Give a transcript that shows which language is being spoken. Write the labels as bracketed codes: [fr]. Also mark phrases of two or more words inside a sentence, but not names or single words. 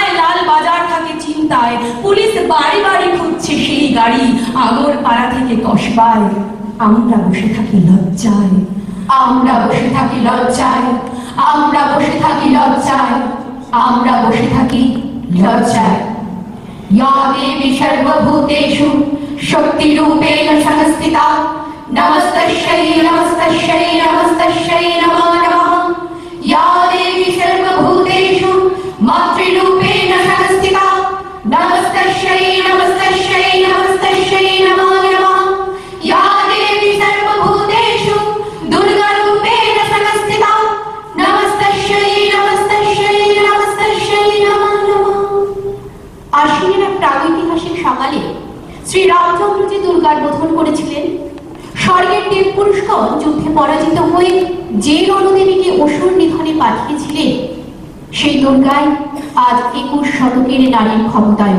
[bn] লাল বাজার থাকে চিন্তায়, পুলিশ বাড়ি বাড়ি খুঁজছে সেই গাড়ি। আগর পাড়া থেকে কসবায়, আমরা বসে থাকি লজ্জায়, আমরা বসে থাকি লজ্জায়, আমরা বসে থাকি লজ্জায়, আমরা বসে থাকি লজ্জায়। [sa] या देवी सर्वभूतेषु शक्तिरूपेण संस्थिता नमस्तस्यै नमस्तस्यै नमस्तस्यै नमो नमः। या देवी सर्वभूतेषु मातृरूपेण संस्थिता नमस्तस्यै नमस्तस्यै नमस्तस्यै नमो नमः। या देवी सर्वभूतेषु दुर्गारूपेण संस्थिता नमस्तस्यै नमस्तस्यै नमस्तस्यै नमो नमः। [bn] আশ্বিনের এক প্রাগৈতিহাসিক সকালে শ্রীরামচন্দ্র যে দুর্গার বোধন করেছিলেন, স্বর্গের দেব পুরুষগণ যুদ্ধে পরাজিত হয়ে যে রণদেবীকে অসুর নিধনে পাঠিয়েছিলেন, সেই দুর্গাই আজ 21 শতকের নারীর ক্ষমতায়ন।